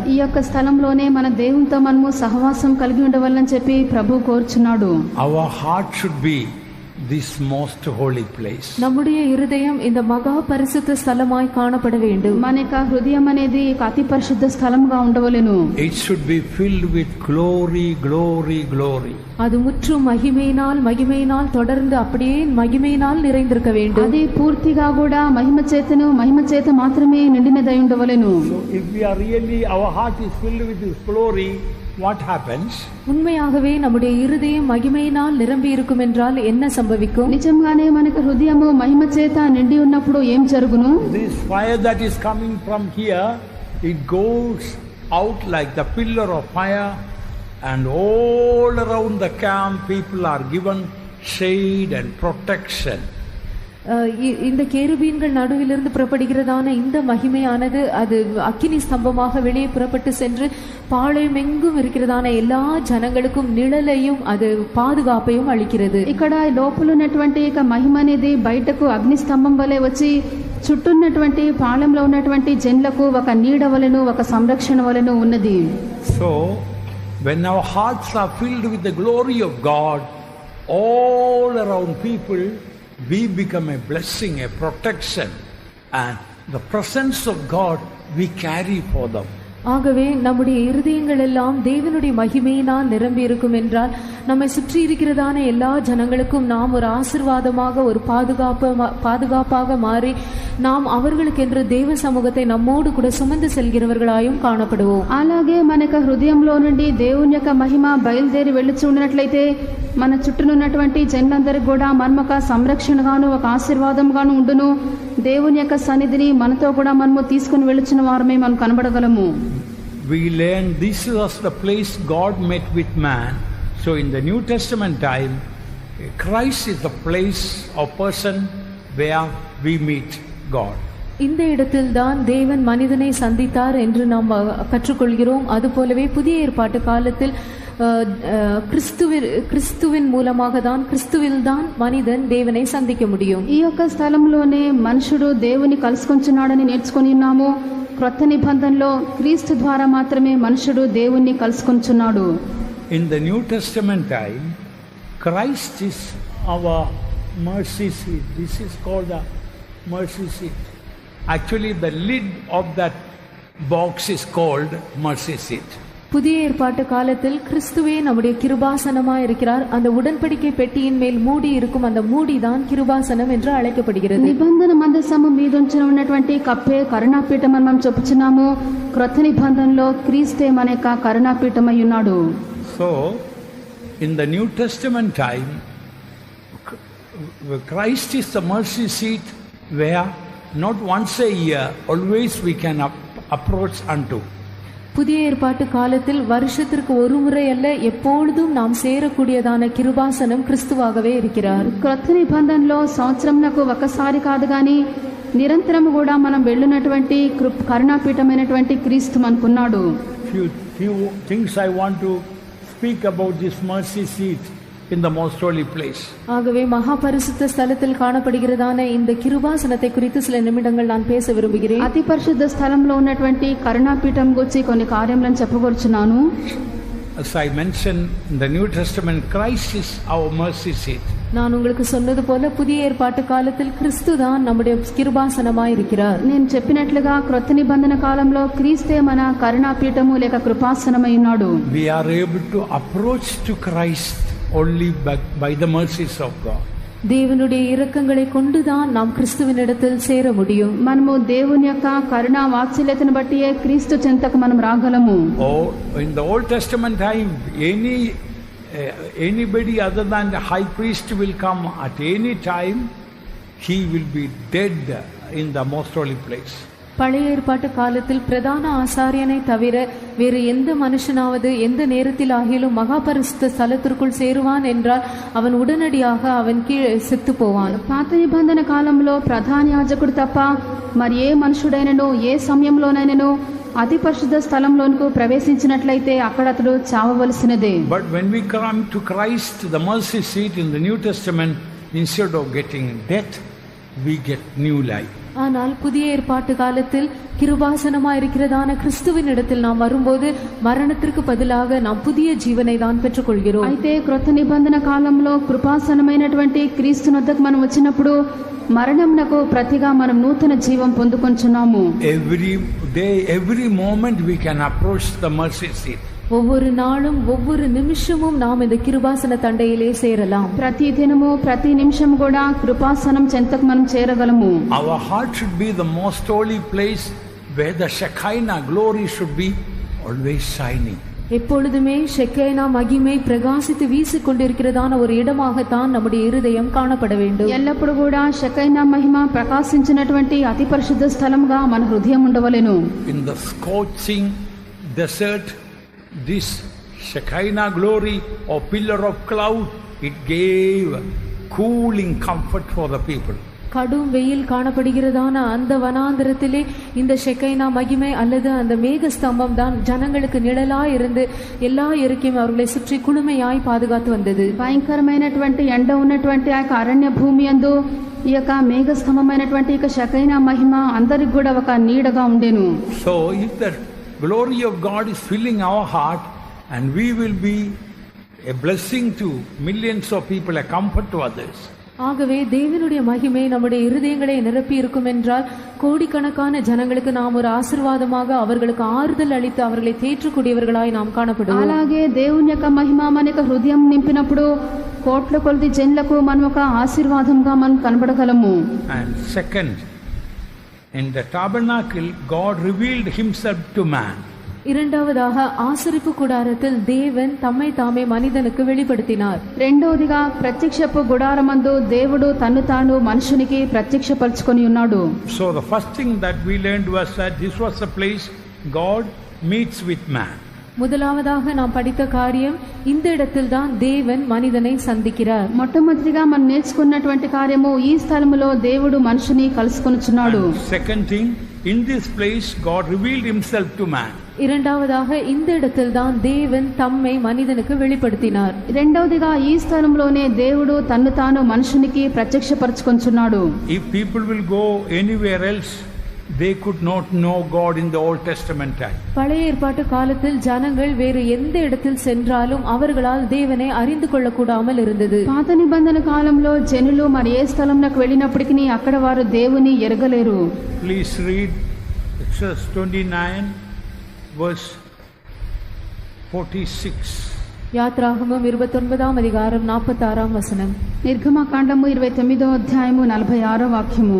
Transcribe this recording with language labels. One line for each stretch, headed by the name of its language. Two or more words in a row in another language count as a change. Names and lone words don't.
Telugu: ఈ యొక్క స్థలంలోనే మన దేవునితో మనము సహవాసం కలిగి ఉండవాలని చెప్పి ప్రభు కోరుచున్నాడు.
English: Our heart should be this most holy place.
Tamil: நம்முடைய இருதயம் இந்த மகா பரிசுத்த ஸ்தலமாய் காணப்பட வேண்டும்.
Telugu: మన యొక్క హృదయం అనేది అతి పరిశుద్ధ స్థలంగా ఉండవలెను.
English: It should be filled with glory, glory, glory.
Tamil: அது முற்றும் மகிமையினால் தொடர்ந்து அப்படியே மகிமையினால் நிறைந்திருக்க வேண்டும்.
Telugu: అది పూర్తిగా కూడా మహిమ చేత మాత్రమే నిండినదై ఉండవలెను.
English: So if we are really, our heart is filled with this glory, what happens?
Tamil: உண்மையாகவே நம்முடைய இருதயம் மகிமையினால் நிரம்பி இருக்கும் என்றால் என்ன சம்பவிக்கும்?
Telugu: నిజంగానే మనకు హృదయము మహిమ చేత నిండి ఉన్నప్పుడు ఏం జరుగును?
English: This fire that is coming from here, it goes out like the pillar of fire, and all around the camp people are given shade and protection.
Tamil: இந்த கேருபீன்கள் நடுவிலிருந்து புறப்படுகிறதான இந்த மகிமையானது அது அக்கினி ஸ்தம்பமாக வெளியே புறப்பட்டு சென்று பாளையம் எங்கும் இருக்கிறதான எல்லா ஜனங்களுக்கும் நிழலையும் அது பாதுகாப்பையும் అளிக்கிறது.
Telugu: ఇక్కడ లోపల ఉన్నటువంటి ఒక మహిమ అనేది బయటకు అగ్ని స్తంభం వలె వచ్చి చుట్టూ ఉన్నటువంటి పాళెంలో ఉన్నటువంటి జనులకు ఒక నీడ వలెను ఒక సంరక్షణ వలెను ఉన్నది.
English: So when our hearts are filled with the glory of God, all around people, we become a blessing, a protection, and the presence of God we carry for them.
Tamil: ஆகவே நம்முடைய இருதயங்கள் எல்லாம் தேவனுடைய மகிமையினால் நிரம்பி இருக்கும் என்றால் நம்மை சுற்றி இருக்கிறதான எல்லா ஜனங்களுக்கும் நாம் ஒரு ஆசீர்வாதமாக ஒரு பாதுகாப்பாக மாறி நாம் அவர்களுக்கென்று தேவ சமூகத்தை நம்மோடு கூட சுமந்து செல்கிறவர்களாயும் காணப்படுவோம்.
Telugu: అలాగే మనకు హృదయంలో నుండి దేవుని యొక్క మహిమ బయలుదేరి వెళ్ళుచున్నట్లయితే మన చుట్టూనున్నటువంటి జనులందరికీ కూడా మనమొక సంరక్షణగాను ఒక ఆశీర్వాదంగాను ఉండును. దేవుని యొక్క సన్నిధిని మనతో కూడా మనము తీసుకుని వెళ్ళుచున్న వారమే మనం కనబడగలము.
English: We learn this was the place God met with man. So in the New Testament time, Christ is the place or person where we meet God.
Tamil: இந்த இடத்தில்தான் தேவன் மனிதனை சந்தித்தார் என்று நாம் கற்றுக்கொள்கிறோம். அதுபோலவே புதிய ஏற்பாட்டு காலத்தில் கிறிஸ்துவின் மூலமாக தான் கிறிஸ்துவில்தான் மனிதன் தேவனை சந்திக்க முடியும்.
Telugu: ఈ యొక్క స్థలంలోనే మనుషుడు దేవుని కలుసుకొంచున్నాడని నేర్చుకొని ఉన్నాము. క్రొత్త నిబంధనలో క్రీస్తు ద్వారా మాత్రమే మనుషుడు దేవుణ్ణి కలుసుకొంచున్నాడు.
English: In the New Testament time, Christ is our mercy seat. This is called the mercy seat. Actually, the lid of that box is called mercy seat.
Tamil: புதிய ஏற்பாட்டு காலத்தில் கிறிஸ்துவே நம்முடைய கிருபாசனமாய் இருக்கிறார். அந்த உடன்படிக்கை பெட்டியின் மேல் மூடி இருக்கும் அந்த மூடிதான் கிருபாசனம் என்று அழைக்கப்படுகிறது.
Telugu: నిబంధన మందసము మీద ఉన్నటువంటి కప్పే కరుణాపీఠం అని మనం చెప్పుచున్నాము. క్రొత్త నిబంధనలో క్రీస్తే మన యొక్క కరుణాపీఠమై ఉన్నాడు.
English: So in the New Testament time, Christ is the mercy seat where not once a year, always we can approach unto.
Tamil: புதிய ஏற்பாட்டு காலத்தில் வருஷத்திற்கு ஒரு முறை அல்ல எப்பொழுதும் நாம் சேரக்கூடியதான கிருபாசனம் கிறிஸ்துவாகவே இருக்கிறார்.
Telugu: క్రొత్త నిబంధనలో సంవత్సరంకు ఒకసారి కాదు గాని నిరంతరం కూడా మనం వెళ్ళినటువంటి కరుణాపీఠమైనటువంటి క్రీస్తు మనకున్నాడు.
English: Few things I want to speak about this mercy seat in the most holy place.
Tamil: ஆகவே மகா பரிசுத்த ஸ்தலத்தில் காணப்படுகிறதான இந்த கிருபாசனத்தை குறித்து சில நிமிடங்கள் நான் பேச விரும்புகிறேன்.
Telugu: అతి పరిశుద్ధ స్థలంలో ఉన్నటువంటి కరుణాపీఠం గురించి కొన్ని కార్యములను చెప్పగొరుచున్నాను.
English: As I mentioned in the New Testament, Christ is our mercy seat.
Tamil: நான் உங்களுக்கு சொன்னது போல புதிய ஏற்பாட்டு காலத்தில் கிறிஸ்து தான் நம்முடைய கிருபாசனமாய் இருக்கிறார்.
Telugu: నేను చెప్పినట్లుగా క్రొత్త నిబంధన కాలంలో క్రీస్తే మన కరుణాపీఠము లేక కృపాసనమై ఉన్నాడు.
English: We are able to approach to Christ only by the mercies of God.
Tamil: தேவனுடைய இரக்கங்களை கொண்டுதான் நாம் கிறிஸ்துவினிடத்தில் சேர முடியும்.
Telugu: మనము దేవుని యొక్క కరుణా వాత్సల్యతను బట్టి క్రీస్తు చెంతకు మనం రాగలము.
English: Oh, in the Old Testament time, anybody other than the high priest will come at any time. He will be dead in the most holy place.
Tamil: பழைய ஏற்பாட்டு காலத்தில் பிரதான ஆசாரியனை தவிர வேறு எந்த மனுஷனாவது எந்த நேரத்தில் ஆகிலும் மகா பரிசுத்த ஸ்தலத்திற்குள் சேருவான் என்றால் அவன் உடனடியாக அவன் கீழே செத்து போவான்.
Telugu: పాత నిబంధన కాలంలో ప్రధాన యాజకుడు తప్ప మరి ఏ మనుషుడైనను ఏ సమయంలోనైనను అతి పరిశుద్ధ స్థలంలోనికి ప్రవేశించినట్లయితే అక్కడ అతడు చావవలసినదే.
English: But when we come to Christ, the mercy seat in the New Testament, instead of getting death, we get new life.
Tamil: ஆனால் புதிய ஏற்பாட்டு காலத்தில் கிருபாசனமாய் இருக்கிறதான கிறிஸ்துவின் இடத்தில் நாம் வரும்போது மரணத்திற்கு பதிலாக நாம் புதிய జీవனை தான் பெற்றுக்கொள்கிறோம்.
Telugu: అయితే క్రొత్త నిబంధన కాలంలో కృపాసనమైనటువంటి క్రీస్తు వద్దకు మనం వచ్చినప్పుడు మరణమునకు ప్రతిగా మనం నూతన జీవం పొందుకొంచున్నాము.
English: Every day, every moment we can approach the mercy seat.
Tamil: ஒவ்வொரு நாளும் ஒவ்வொரு நிமிஷமும் நாம் இந்த கிருபாசன தண்டையிலே சேரலாம்.
Telugu: ప్రతి దినము ప్రతి నిమిషం కూడా కృపాసనం చెంతకు మనం చేరగలము.
English: Our heart should be the most holy place where the Shekinah glory should be always shining.
Tamil: எப்பொழுதுமே ஷெக்கைனா மகிமை பிரகாசித்து வீசிக் கொண்டிருக்கிறதான ஒரு இடமாகத்தான் நம்முடைய இருதயம் காணப்பட வேண்டும்.
Telugu: ఎల్లప్పుడు కూడా షెకైనా మహిమ ప్రకాశించినటువంటి అతి పరిశుద్ధ స్థలంగా మన హృదయం ఉండవలెను.
English: In the scorching desert, this Shekinah glory or pillar of cloud, it gave cooling comfort for the people.
Tamil: கடும் வெயில் காணப்படுகிறதான அந்த வனாந்தரத்திலே இந்த ஷெக்கைனா மகிமை அல்லது அந்த மேக ஸ்தம்பம் தான் ஜனங்களுக்கு நிழலாய் இருந்து எல்லா இயற்கையும் அவர்களை சுற்றி குளுமையாய் பாதுகாத்து வந்தது.
Telugu: భయంకరమైనటువంటి ఎండ ఉన్నటువంటి ఆ అరణ్య భూమి యందు ఈ యొక్క మేఘ స్తంభమైనటువంటి ఈ షెకైనా మహిమ అందరికి కూడా ఒక నీడగా ఉండెను.
English: So if the glory of God is filling our heart, and we will be a blessing to millions of people, a comfort to others.
Tamil: ஆகவே தேவனுடைய மகிமை நம்முடைய இருதயங்களை நிரப்பி இருக்கும் என்றால் கோடிக்கணக்கான ஜனங்களுக்கு நாம் ஒரு ஆசீர்வாதமாக அவர்களுக்கு ஆறுதல் அளித்து அவர்களை தேற்றக்கூடியவர்களாய் நாம் காணப்படுவோம்.
Telugu: అలాగే దేవుని యొక్క మహిమ మన యొక్క హృదయం నింపినప్పుడు కోట్ల కొలది జనులకు మనం ఒక ఆశీర్వాదంగా మనం కనబడగలము.
English: And second, in the tabernacle God revealed himself to man.
Tamil: இரண்டாவதாக ஆசரிப்பு கூடாரத்தில் தேவன் தம்மை தாமே மனிதனுக்கு வெளிப்படுத்தினார்.
Telugu: రెండవదిగా ప్రత్యక్షపు గుడారమందు దేవుడు తన్ను తాను మనుషునికి ప్రత్యక్షపరచుకొని ఉన్నాడు.
English: So the first thing that we learned was that this was the place God meets with man.
Tamil: முதலாவதாக நாம் படித்த காரியம் இந்த இடத்தில் தான் தேவன் மனிதனை சந்திக்கிறார்.
Telugu: మొట్టమొదటిగా మనం నేర్చుకున్నటువంటి కార్యము ఈ స్థలములో దేవుడు మనుషుని కలుసుకొనుచున్నాడు.
English: Second thing, in this place God revealed himself to man.
Tamil: இரண்டாவதாக இந்த இடத்தில் தான் தேவன் தம்மை மனிதனுக்கு வெளிப்படுத்தினார்.
Telugu: రెండవదిగా ఈ స్థలంలోనే దేవుడు తన్ను తాను మనుషునికి ప్రత్యక్షపరచుకొనుచున్నాడు.
English: If people will go anywhere else, they could not know God in the Old Testament time.
Tamil: பழைய ஏற்பாட்டு காலத்தில் ஜனங்கள் வேறு எந்த இடத்தில் சென்றாலும் அவர்களால் தேவனை அறிந்து கொள்ள கூடாமல் இருந்தது.
Telugu: పాత నిబంధన కాలంలో జనులు మరి ఏ స్థలంలోకి వెళ్ళినప్పటికీ అక్కడ వారు దేవుని ఎరగలేరు.
English: Please read Exodus 29 verse 46.
Tamil: யாத்ராகமம் 29 அதிகாரம் 46 வசனம்.
Telugu: నిర్గమకాండము 29వ అధ్యాయము 46వ వాక్యము.